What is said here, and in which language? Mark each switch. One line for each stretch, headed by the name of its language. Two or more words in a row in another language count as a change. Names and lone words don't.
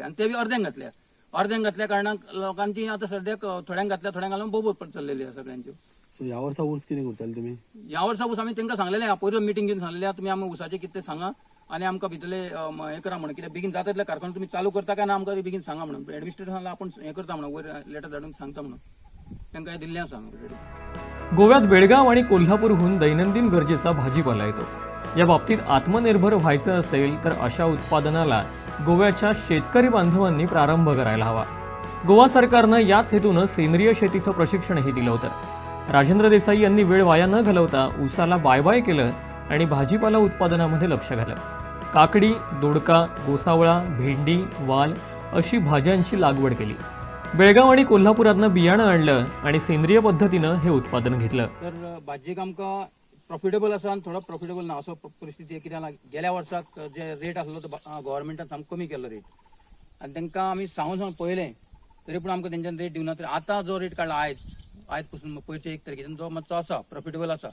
Konkani: आनी ते बी अर्द्यांक घातल्या कारणान लोकांची आतां सद्याक थोड्यांक घातल्या, थोड्यांक घालून बोबत चल्लेली आसा सगळ्यांच्यो. ह्या वर्सा ऊस कितें करताले तुमी? ह्या वर्सा ऊस आमी तांकां सांगलेलें, पयलो मिटींग घेवन सांगलेलें तुमी आमी उसाचें कितें तें सांगा आनी आमकां भितरले हें करा म्हणून, कित्याक बेगीन जाता तितले कारखानो तुमी चालू करता काय ना आमकां बेगीन सांगा म्हणून. एडमिनिस्ट्रेशनाला आपण हें करता म्हणून, वयर लेटर धाडून सांगता म्हणून तांकां हें दिल्लें आसा.
Marathi: गोव्यात बेळगाव आणि कोल्हापूरहून दैनंदिन गरजेचा भाजीपाला येतो. या बाबतीत आत्मनिर्भर व्हायचं असेल तर अशा उत्पादनाला गोव्याच्या शेतकरी बांधवांनी प्रारंभ करायला हवा. गोवा सरकारनं याच हेतूनं सेंद्रिय शेतीचं प्रशिक्षणही दिलं होतं. राजेंद्र देसाई यांनी वेळ वाया न घालवता ऊसाला बाय बाय केलं आणि भाजीपाला उत्पादनामध्ये लक्ष घातलं. काकडी, दोडका, गोसावळा, भेंडी, वाल अशी भाज्यांची लागवड केली. बेळगाव आणि कोल्हापुरातनं बियाणं आणलं आणि सेंद्रिय पद्धतीनं हे उत्पादन घेतलं.
Konkani: तर भाजयेक आमकां प्रॉफिटेबल आसा आनी थोडो प्रॉफिटेबल ना असो परिस्थिती. कित्याक गेल्या वर्साक जे रेट आसलो तो गव्हर्मेंटान सामको कमी केल्लो रेट, आनी तांकां आमी सांगून पळयलें तरी पूण आमकां तेंच्यान रेट दिवना. तर आतां जो रेट काडला आयज पासून पयरचे 1 तारखेच्यान तो मातसो आसा, प्रॉफिटेबल आसा.